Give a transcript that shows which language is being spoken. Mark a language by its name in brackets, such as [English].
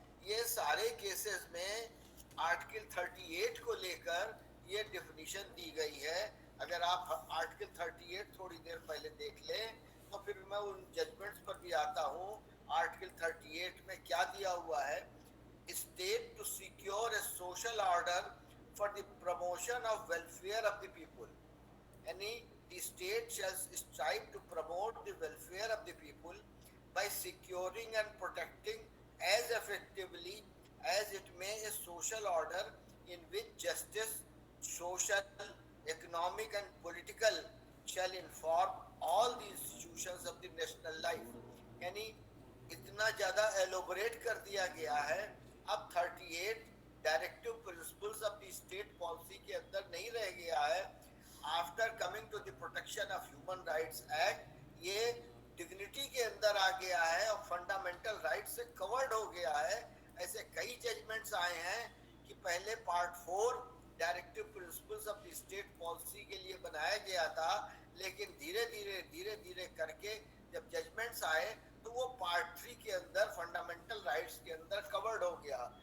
[Hindi] ये सारे केसेस में आर्टिकल 38 को लेकर ये डेफिनेशन दी गई है। अगर आप आर्टिकल 38 थोड़ी देर पहले देख लें तो फिर मैं उन जजमेंट्स पर भी आता हूँ। [English] article 38 [Hindi] में क्या दिया हुआ है, [English] State to secure a social order for the promotion of welfare of the people, यानी the state shall strive to promote the welfare of the people by securing and protecting as effectively as it may a social order in which justice, social, economic and political shall inform all the institutions of the national life। [Hindi] यानी इतना ज्यादा elaborate कर दिया गया है अब 38 directive principles of the state policy के अंदर नहीं रह गया है। [English] after coming to the [Hindi] protection of human rights act ये डिग्निटी के अंदर आ गया है और फंडामेंटल राइट से कवर्ड हो गया है। ऐसे कई जजमेंट्स आए हैं कि पहले part 4 directive principles of the state policy के लिए बनाया गया था, लेकिन धीरे धीरे करके जब जजमेंट्स आए तो वो पार्ट 3 के अंदर फंडामेंटल राइट्स के अंदर कवर्ड हो गया।